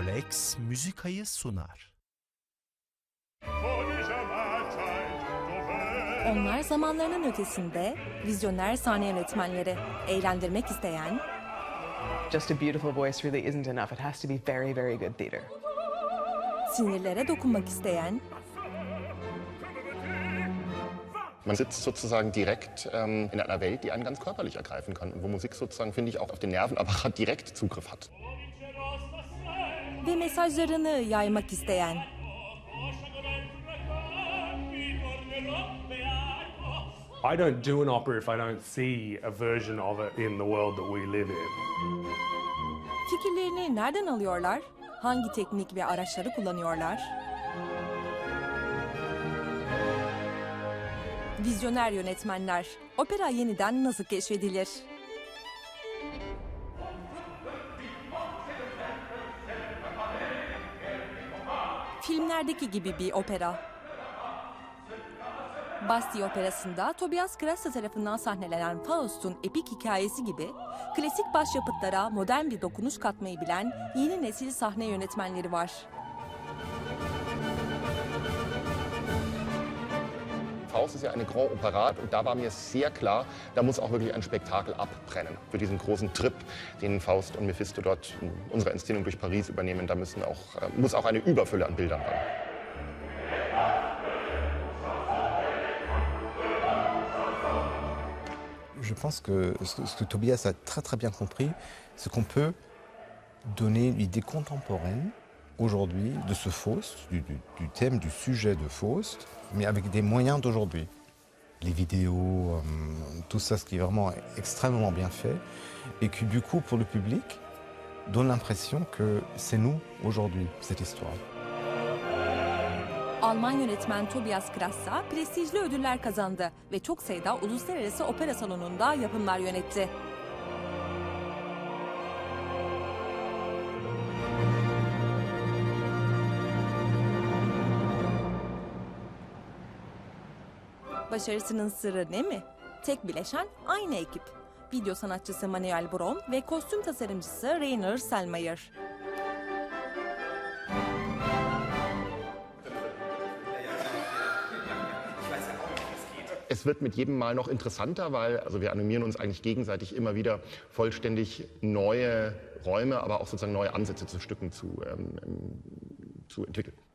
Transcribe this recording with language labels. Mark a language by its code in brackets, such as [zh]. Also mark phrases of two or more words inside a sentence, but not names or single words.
[tr] X Musica'yı sunar. Onlar zamanlarının ötesinde vizyoner sahne yönetmenleri, eğlendirmek isteyen, [en] just a beautiful voice really isn't enough. It has to be very, very good theater. [tr] sinirlere dokunmak isteyen, [de] Man sitzt sozusagen direkt in einer Welt, die einen ganz körperlich ergreifen kann und wo Musik sozusagen, finde ich, auch auf den Nervenapparat direkt Zugriff hat. [tr] ve mesajlarını yaymak isteyen. [en] I don't do an opera if I don't see a version of it in the world that we live in. [tr] Fikirlerini nereden alıyorlar? Hangi teknik ve araçları kullanıyorlar? Vizyoner yönetmenler, opera yeniden nasıl keşfedilir? Filmlerdeki gibi bir opera. Bastille Operası'nda Tobias Kratzer tarafından sahnelenen Faust'un epik hikayesi gibi klasik başyapıtlara modern bir dokunuş katmayı bilen yeni nesil sahne yönetmenleri var. [de] Faust ist ja eine Grand Operette und da war mir sehr klar, da muss auch wirklich ein Spektakel abbrennen. Für diesen großen Trip, den Faust und Mephisto dort in unserer Inszenierung durch Paris übernehmen, da muss auch eine Überfülle an Bildern ran. [fr] Je pense que ce que Tobias a très bien compris, c'est qu'on peut donner une idée contemporaine aujourd'hui de ce Faust, du thème, du sujet de Faust, mais avec des moyens d'aujourd'hui. Les vidéos, tout ça, ce qui est vraiment extrêmement bien fait, et qui du coup, pour le public, donne l'impression que c'est nous aujourd'hui, cette histoire. [tr] Alman yönetmen Tobias Kratzer prestijli ödüller kazandı ve çok sayıda uluslararası opera salonunda yapımlar yönetti. Başarısının sırrı ne mi? Tek bileşen aynı ekip. Video sanatçısı Manuel Bron ve kostüm tasarımcısı Rainer Selmayr. [de] Es wird mit jedem Mal noch interessanter, weil wir animieren uns eigentlich gegenseitig immer wieder vollständig neue Räume, aber auch sozusagen neue Ansätze zu Stücken zu entwickeln.